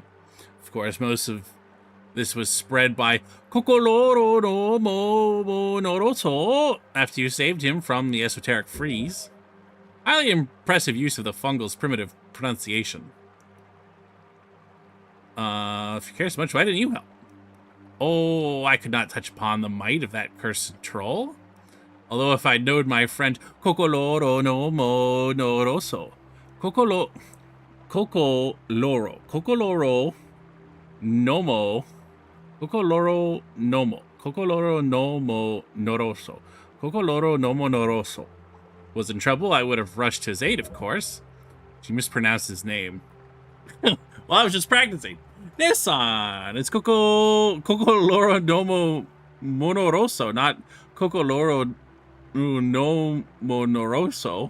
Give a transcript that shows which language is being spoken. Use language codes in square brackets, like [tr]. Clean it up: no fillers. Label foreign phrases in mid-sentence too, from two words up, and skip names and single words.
[en] Of course, most of this was spread by Kokoloro no Mo Noroso after you saved him from the esoteric freeze. Highly impressive use of the fungal's primitive pronunciation. If you care so much, why didn't you help? Oh, I could not touch upon the might of that cursed troll. Although if I'd known my friend Kokoloro no Mo Noroso. Kokoloro Nomo. Kokoloro Nomo. Kokoloro Nomo Noroso. Kokoloro Nomo Noroso was in trouble, I would have rushed to his aid, of course. She mispronounced his name. Well, I was just practicing. Nissan! It's Kokoloro Nomo Monoroso, not Kokoloro no Monoroso.